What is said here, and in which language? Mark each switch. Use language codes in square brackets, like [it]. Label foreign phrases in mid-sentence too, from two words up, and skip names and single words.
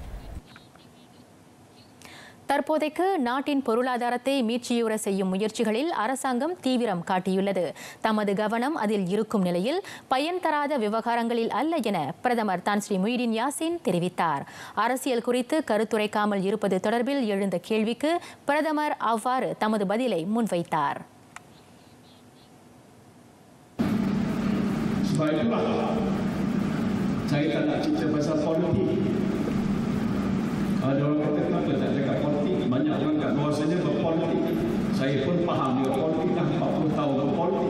[ta] தற்போதைக்கு நாட்டின் பொருளாதாரத்தை மீட்சியுற செய்யும் முயற்சிகளில் அரசாங்கம் தீவிரம் காட்டியுள்ளது. தமது கவனம் அதில் இருக்கும் நிலையில் பயன் தராத விவகாரங்களில் அல்ல என பிரதமர் தான் ஸ்ரீ முஹிடின் யாசின் தெரிவித்தார். அரசியல் குறித்து கருத்துரைக்காமல் இருப்பது தொடர்பில் எழுந்த கேள்விக்கு பிரதமர் அவ்வாறு தமது பதிலை முன்வைத்தார். [ms] Sebab itulah saya tak nak cerita pasal politik. Ada orang kata kenapa tak cakap politik? Banyak orang kat luar sana berpolitik. Saya pun faham dia politik dah 40 tahun berpolitik.